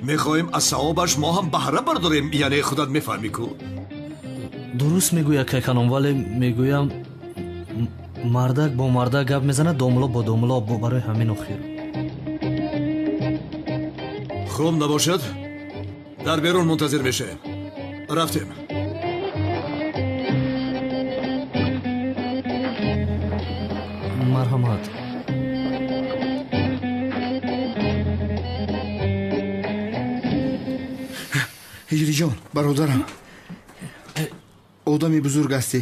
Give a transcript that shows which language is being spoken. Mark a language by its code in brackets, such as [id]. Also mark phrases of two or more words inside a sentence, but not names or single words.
[fa] میخوایم از ثوابش ما هم بهره برداریم. یعنی خودت میفهمی کو؟ درست میگوی اکی کانون ولی میگویم مردک با مردک گپ میزنه دامولا با دامولا برای همین آخر. خوب نباشد [tg] дар берун мунтазир мешавем. рафтем. марҳамат. ҳиҷриҷон бародарам, одами бузург ҳастӣ.